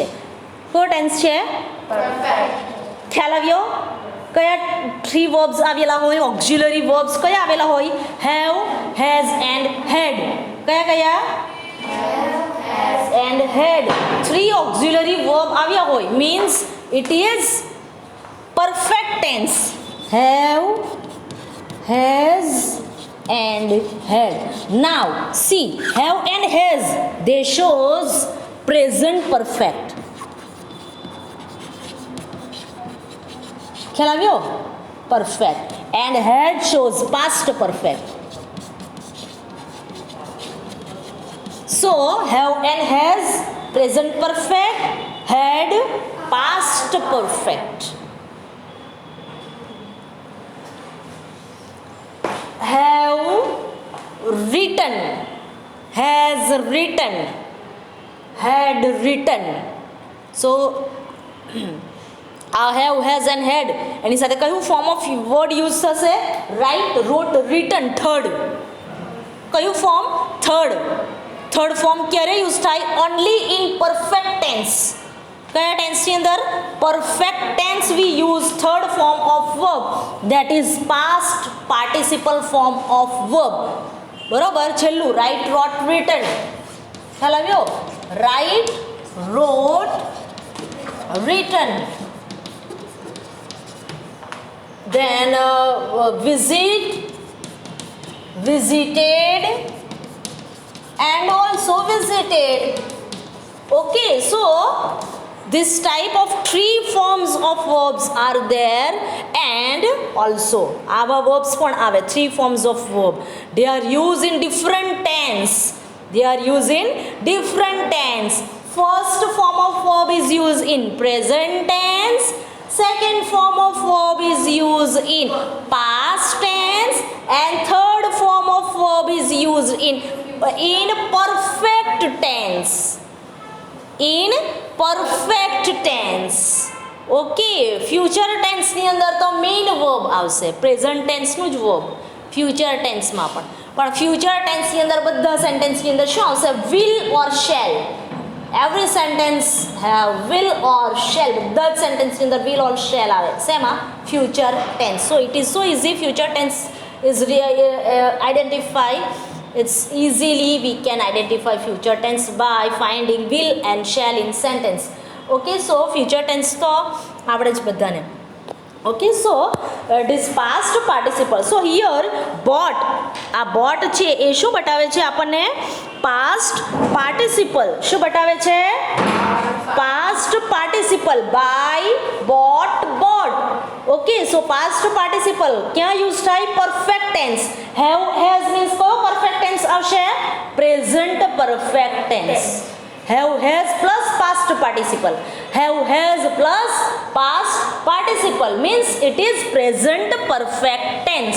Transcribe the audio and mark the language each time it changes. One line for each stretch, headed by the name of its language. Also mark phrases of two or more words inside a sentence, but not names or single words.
Gujarati: કયો ટેન્સ છે? ખ્યાલ આવ્યો? કયા 3 વર્બ્સ આવેલા હોય?
English: auxiliary verbs
Gujarati: કયા આવેલા હોય?
English: have, has and had.
Gujarati: કયા કયા?
English: and had. 3 auxiliary verb
Gujarati: આવ્યા હોય
English: means it is perfect tense. Have, has and had. Now see, have and has, they shows present perfect.
Gujarati: ખ્યાલ આવ્યો?
English: Perfect. And had shows past perfect. So have and has present perfect, had past perfect. Have written, has written, had written. So have, has and had
Gujarati: એની સાથે કયું
English: form of word use થશે? write, wrote, written. third કયું ફોર્મ? third form ક્યારે યુઝ થાય? only in perfect tense.
Gujarati: કયા ટેન્સની અંદર?
English: perfect tense we use third form of verb, that is past participle form of verb.
Gujarati: બરોબર? છેલ્લું
English: write, wrote, written.
Gujarati: ખ્યાલ આવ્યો?
English: write, wrote, written. Then visit, visited and also visited. Okay, so this type of 3 forms of verbs are there, and also our verbs
Gujarati: પણ આવે
English: 3 forms of verb. They are used in different tense. First form of verb is used in present tense. Second form of verb is used in past tense, and third form of verb is used in perfect tense. In perfect tense.
Gujarati: ઓકે,
English: future tenseની
Gujarati: અંદર તો
English: main verb
Gujarati: આવશે,
English: present tenseનું
Gujarati: જ વર્બ
English: future tenseમાં
Gujarati: પણ
English: future tenseની
Gujarati: અંદર બધા સેન્ટેન્સની અંદર શું આવશે?
English: will or shall. every sentence have will or shall.
Gujarati: બધા જ સેન્ટેન્સની અંદર
English: will or shall
Gujarati: આવે.
English: શેમાં? future tense. so it is so easy. future tense is identify. It's easily we can identify future tense by finding will and shall in sentence. Okay, so future tense
Gujarati: તો આવડે જ બધાને.
English: Okay, so it is past participle. So here bought,
Gujarati: આ bought છે એ શું બતાવે છે આપણને?
English: past participle.
Gujarati: શું બતાવે છે?
English: past participle. buy, bought, bought. Okay, so past participle ક્યાં યુઝ થાય? perfect tense. have, has means કયો perfect tense આવશે? present perfect tense. have, has plus past participle. have, has plus past participle means it is present perfect tense.